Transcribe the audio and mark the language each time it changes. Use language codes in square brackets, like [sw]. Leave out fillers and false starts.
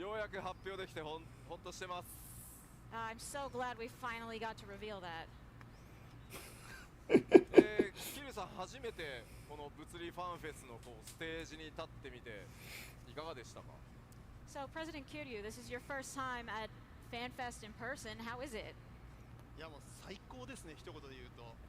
[ja] ようやく発表できてほっとしてます。 [en] I'm so glad we finally got to reveal that. [ja] キリュウさん初めてこの物理ファンフェスのステージに立ってみていかがでしたか？ [en] So, President Kiryu, this is your first time at FanFest in person. How is it? [ja] いやもう最高ですね、一言で言うと。